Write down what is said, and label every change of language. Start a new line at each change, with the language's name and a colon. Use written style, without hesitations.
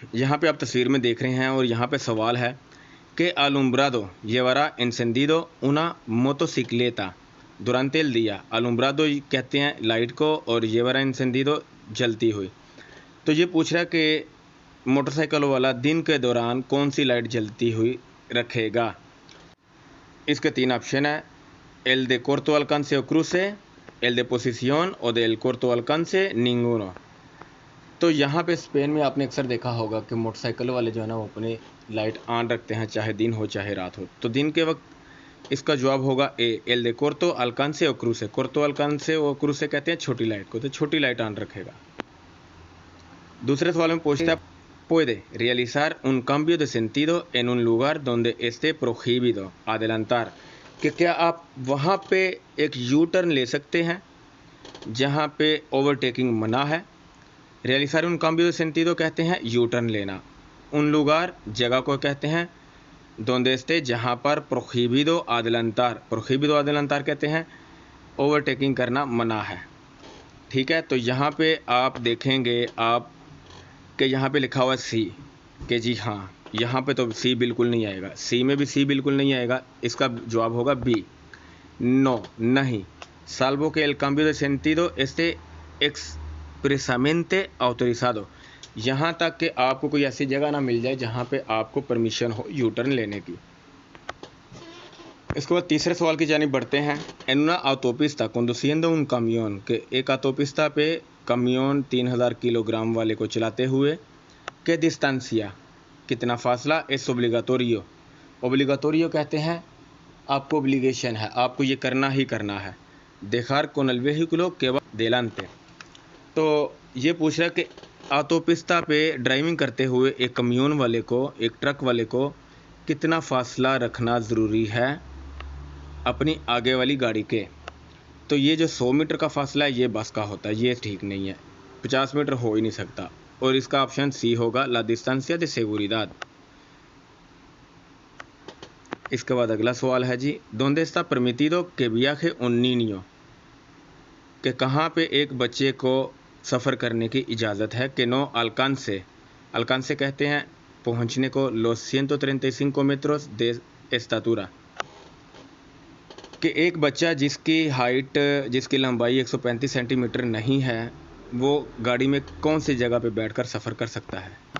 Hindi: यहाँ पे आप तस्वीर में देख रहे हैं और यहाँ पे सवाल है कि
Spanish: alumbrado llevará encendido una motocicleta durante el día।
Hindi: alumbrado कहते हैं लाइट को और
Spanish: llevará encendido
Hindi: जलती हुई। तो ये पूछ रहा है कि मोटरसाइकिल वाला दिन के दौरान कौन सी लाइट जलती हुई रखेगा। इसके 3 ऑप्शन है,
Spanish: el de corto alcance o cruce, el de posición o del corto alcance ninguno।
Hindi: तो यहाँ पे स्पेन में आपने अक्सर देखा होगा कि मोटरसाइकिल वाले जो है ना वो अपने लाइट ऑन रखते हैं, चाहे दिन हो चाहे रात हो। तो दिन के वक्त इसका जवाब होगा ए,
Spanish: एल दे कोर्तो अल्कांसे और क्रूसे। कोर्तो अल्कांसे और क्रूसे
Hindi: कहते हैं छोटी लाइट को, तो छोटी लाइट ऑन रखेगा। दूसरे सवाल में पूछता है,
Spanish: puede realizar un cambio de sentido en un lugar donde esté prohibido adelantar।
Hindi: कि क्या आप वहाँ पे एक यू टर्न ले सकते हैं जहाँ पे ओवरटेकिंग मना है।
Spanish: रियलिज़ar un cambio de sentido
Hindi: कहते हैं यू टर्न लेना।
Spanish: उन लुगार
Hindi: जगह को कहते हैं
Spanish: donde esté,
Hindi: जहाँ पर
Spanish: prohibido adelantar
Hindi: कहते हैं ओवरटेकिंग करना मना है। ठीक है, तो यहाँ पे आप देखेंगे आप कि यहाँ पे लिखा हुआ है सी, कि जी हाँ, यहाँ पे तो सी बिल्कुल नहीं आएगा। सी में भी सी बिल्कुल नहीं आएगा। इसका जवाब होगा बी, नो, नहीं।
Spanish: salvo que el cambio de sentido esté expresamente autorizado।
Hindi: यहाँ तक कि आपको कोई ऐसी जगह ना मिल जाए जहाँ पे आपको परमिशन हो यू टर्न लेने की। इसके बाद तीसरे सवाल की जानिब बढ़ते हैं।
Spanish: en una autopista conduciendo un camión,
Hindi: के एक autopista पे कमियोन 3000 किलोग्राम वाले को चलाते हुए के distancia, कितना फासला
Spanish: es obligatorio।
Hindi: ओब्लिगाटोरियो कहते हैं आपको ओब्लिगेशन है, आपको ये करना ही करना है।
Spanish: dejar con el vehículo que va delante।
Hindi: तो ये पूछ रहा है कि ऑटोपिस्ता पे ड्राइविंग करते हुए एक कम्यून वाले को, एक ट्रक वाले को कितना फासला रखना ज़रूरी है अपनी आगे वाली गाड़ी के। तो ये जो 100 मीटर का फासला है ये बस का होता है, ये ठीक नहीं है। 50 मीटर हो ही नहीं सकता। और इसका ऑप्शन सी होगा,
Spanish: ला distancia de seguridad।
Hindi: इसके बाद अगला सवाल है जी,
Spanish: donde está permitido que viaje un niño।
Hindi: कि कहाँ पे एक बच्चे को सफ़र करने की इजाज़त है। कि नो alcance कहते हैं पहुँचने को,
Spanish: los 135 metros de estatura।
Hindi: कि एक बच्चा जिसकी लंबाई 135 सेंटीमीटर नहीं है वो गाड़ी में कौन सी जगह पे बैठकर सफ़र कर सकता है।